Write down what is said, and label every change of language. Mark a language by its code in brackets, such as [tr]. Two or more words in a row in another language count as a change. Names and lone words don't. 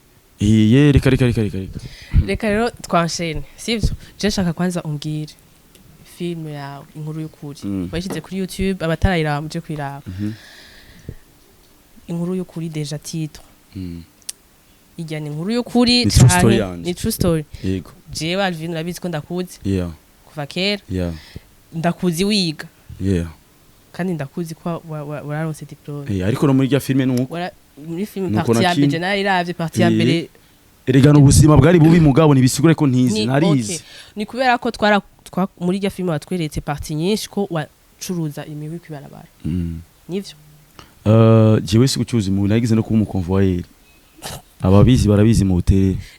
[rn] reka rero twanshene sivyo je nshaka kwanza umbwire film yawe inkuru y'ukuri washyize kuri YouTube abatarayira muje kwiraba inkuru y'ukuri [fr] deja titre [rn] ijyana inkuru y'ukuri ni [en] true story [rn] yego jewe Alvin urabizi ko ndakuzi kuva kera ndakuzi wiga kandi ndakuzi ko wararonse diplome ariko no muri rya filme nuko muri film partie ya mbere nariravye partie ya mbere erega n'ubuzima bwari bubi mugabo nibisigure ko ntizi narizi ni kubera ko muri rya film batweretse partie nyinshi ko wacuruza imibi kwibarabara nivyo jewe si gucuruza mu nagize no kuba umukonvoyeri ababizi barabizi mu hotel